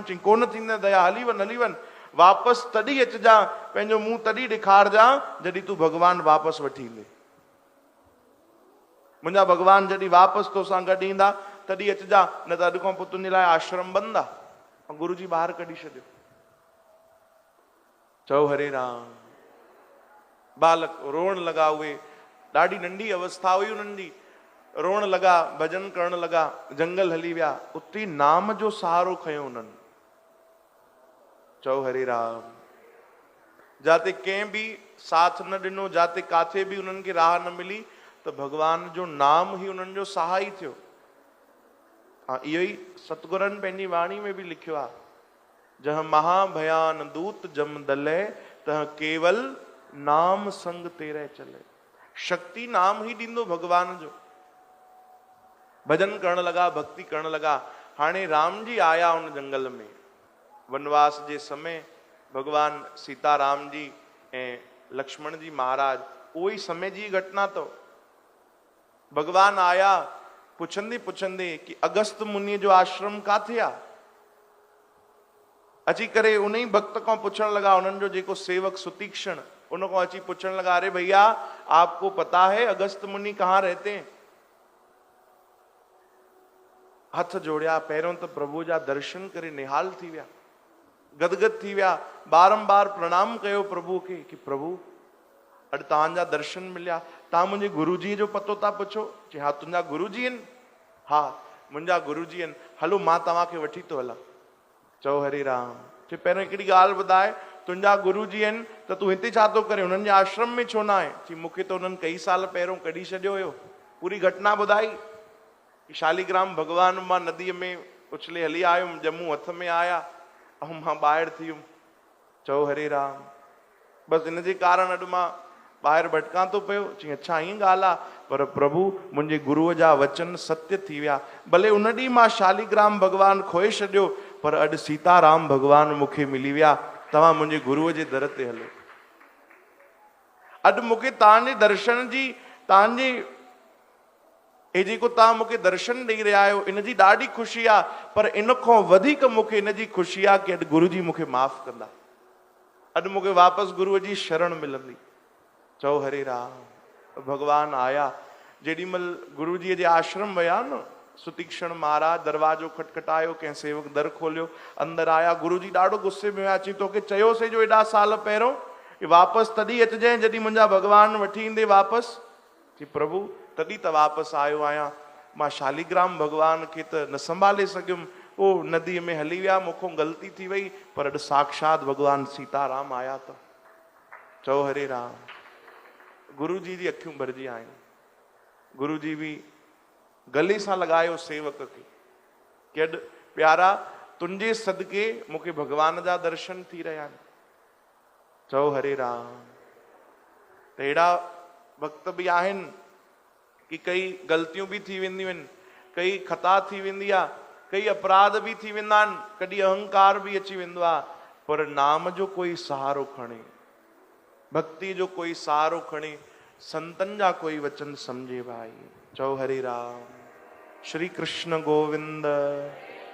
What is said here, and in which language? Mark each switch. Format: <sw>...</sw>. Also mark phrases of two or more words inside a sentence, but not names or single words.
<sd>चई कोन थींदी दया, हली वञ वापसि तॾहिं अचिजां, पंहिंजो मुंहुं तॾहिं ॾेखारजां जॾहिं तूं भॻवान वापसि वठी ईंदे। मुंहिंजा भॻवान जॾहिं वापसि तोसां गॾु ईंदा तॾहिं अचिजां, न त अॼु खां पोइ तुंहिंजे लाइ आश्रम बंदि आहे। गुरुजी ॿाहिरि कढी छॾियो। चओ हरे राम। बालक रोअण लॻा। उहे ॾाढी नंढी अवस्था हुई उन्हनि जी। रोअण लॻा, भॼन करण लॻा, जंगल हली विया। उते नाम जो सहारो खयो उन्हनि। चओ हरे राम। जाते कंहिं बि साथ न ॾिनो, जाते काथे बि उन्हनि खे राह न मिली, त भॻवान जो नाम ई उन्हनि जो सहाई थियो। हाँ इहो ई सतगुरनि पंहिंजी वाणी में बि लिखियो आहे,</sd> <pa>जह महाभयान दूत जम दले तह केवल नाम संग तेरे चले।</pa> <sd>शक्ति नाम ही ॾींदो भॻवान जो। भजन करण लॻा, भक्ति करण लॻा। हाणे राम जी आया उन जंगल में वनवास जे समय। भगवान सीताराम जी ऐं लक्ष्मण जी महाराज, उहो ई समय जी घटना अथव। भगवान आया पुछंदे पुछंदे कि अगस्त मुनि जो आश्रम काथे आहे। अची करे उन ई भक्त खां पुछण लॻा, उन्हनि जो जेको सेवक सुतीक्षण, उन खां अची पुछण लॻा,</sd> <hi>अरे भैया आपको पता है अगस्त मुनि कहाँ रहते हैं?</hi> <sd>हथ जोड़िया, पहिरियों त प्रभु जा दर्शन करे निहाल थी विया, गदगद थी विया। बारंबार प्रणाम कयो प्रभु खे कि प्रभु अॼु तव्हांजा दर्शन मिलिया, तव्हां मुंहिंजे गुरुजीअ जो पतो था पुछो? चई हा तुंहिंजा गुरुजी आहिनि? हा मुंहिंजा गुरुजी आहिनि, हलो मां तव्हांखे वठी थो हलां। चओ हरे राम। चई पहिरियों हिकिड़ी ॻाल्हि ॿुधाए, तुंहिंजा गुरुजी आहिनि त तूं हिते छा थो करे, हुननि जे आश्रम में छो न आहे? चई मूंखे त हुननि कई साल पहिरियों कढी छॾियो हुयो। पूरी घटना ॿुधाई। शालीग्राम भॻवान मां नदीअ में उछले हली आयुमि, ॼमूं हथ में आया ऐं मां ॿाहिरि थी वियुमि। चओ हरे राम। बसि हिन जे कारण अॼु मां ॿाहिरि भटकां थो पियो। चई अच्छा ईअं ॻाल्हि आहे, पर प्रभु मुंहिंजे गुरुअ जा वचन सत्य थी विया। भले उन ॾींहुं मां शालीग्राम भॻवान खोए छॾियो, पर अॼु सीताराम भॻवान मूंखे मिली विया। तव्हां मुंहिंजे गुरुअ जे दर ते हलो। अॼु मूंखे तव्हांजे दर्शन जी, तव्हांजे हे जेको तव्हां मूंखे दर्शन ॾेई रहिया आहियो, इन जी ॾाढी ख़ुशी आहे, पर इन खां वधीक मूंखे इन जी ख़ुशी आहे कि अॼु गुरु जी मूंखे माफ़ कंदा। अॼु मूंखे वापसि गुरुअ जी शरण मिलंदी। चओ हरे राम। भगवान आया। जेॾीमहिल गुरुजीअ जे आश्रम विया न, सुतीक्षण महाराज दरवाजो खटखटायो, कंहिं सेवक दर खोलियो, अंदरि आया। गुरुजी ॾाढो गुस्से में हुया। चई तोखे चयोसीं जो एॾा साल पहिरियों कि वापसि तॾहिं अचिजांइ जॾहिं मुंहिंजा भॻवान वठी ईंदे वापसि। चई प्रभु तॾहिं त वापसि आयो आहियां, मां शालीग्राम भॻवान खे त न संभाले सघियुमि, उहो नदीअ में हली विया, मूंखां ग़लती थी वई, पर अॼु साक्षात भॻवान सीताराम आया त। चओ हरे राम। गुरु जी अखियूं भरिजी आहिनि। गुरु जी बि गले सां लॻायो सेवक खे कि अॼु प्यारा तुंहिंजे सदके मूंखे भॻवान जा दर्शन थी रहिया आहिनि। चओ हरे राम। त अहिड़ा वक़्त बि आहिनि कि कई ग़लतियूं बि थी वेंदियूं आहिनि, कई ख़ता थी वेंदी आहे, कई अपराध बि थी वेंदा आहिनि, कॾहिं अहंकार बि अची वेंदो आहे, पर नाम जो कोई सहारो खणे, भक्ति जो कोई सहारो खणे, संतन जा कोई वचन समझे भाई। चओ हरे राम। श्री कृष्ण गोविंद।</sd>